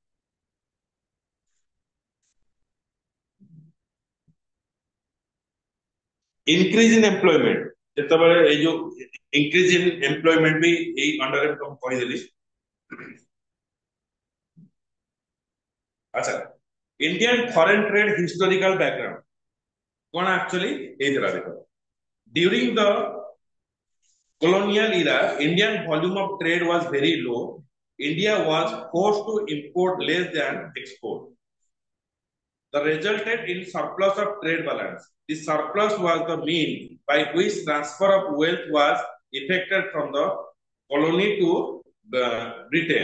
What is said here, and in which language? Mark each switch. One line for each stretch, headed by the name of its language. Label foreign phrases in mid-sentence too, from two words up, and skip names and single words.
English: increase in employment,
Odia: ଯେତେବେଳେ ଏଇ ଯୋଉ
English: increase in employment
Odia: ବି ଏଇ ଅଣ୍ଡରରେ ମୁଁ କହିଦେଲି। ଆଚ୍ଛା,
English: Indian foreign trade historical background
Odia: କଣ ଆକ୍ଚୁଆଲି ହେଇଥିଲା ଦେଖ।
English: During the colonial era, Indian volume of trade was very low. India was forced to import less than export. The resulted in surplus of trade balance. The surplus was the mean by which transfer of wealth was effected from the colony to Britain.